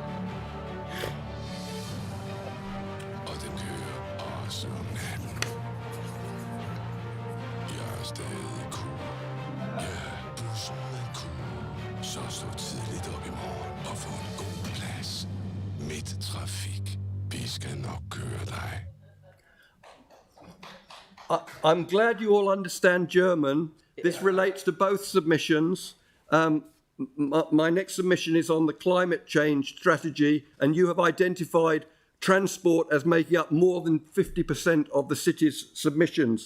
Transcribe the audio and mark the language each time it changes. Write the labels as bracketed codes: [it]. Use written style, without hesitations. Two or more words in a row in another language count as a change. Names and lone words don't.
[da] Og den kører også om natten. Jeg er stadig cool. Ja, bussen er cool. Så stå tidligt op i morgen og få en god plads. Midttrafik. Vi skal nok køre dig. [en] I'm glad you all understand German. This relates to both submissions. My next submission is on the climate change strategy, and you have identified transport as making up more than 50% of the city's submissions.